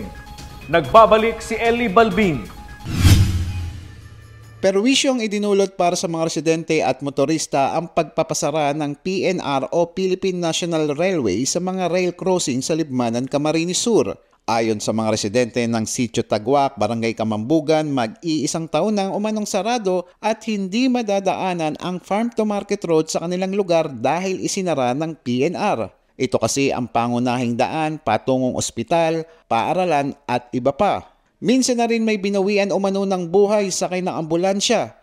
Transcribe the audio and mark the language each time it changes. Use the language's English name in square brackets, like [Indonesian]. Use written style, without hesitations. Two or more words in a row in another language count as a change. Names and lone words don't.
[Filipino] Nagbabalik si Eli Balbin. Perwisyong idinulot para sa mga residente at motorista ang pagpapasara ng PNR o Philippine National Railway sa mga rail crossing sa Libmanan, Camarines Sur. Ayon sa mga residente ng Sitio Tagwak, Barangay Kamambugan, mag-iisang taon nang umanong sarado at hindi madadaanan ang Farm to Market Road sa kanilang lugar dahil isinara ng PNR. Ito kasi ang pangunahing daan patungong ospital, paaralan at iba pa. Minsan na rin may binawian umano ng buhay sakay ng ambulansya.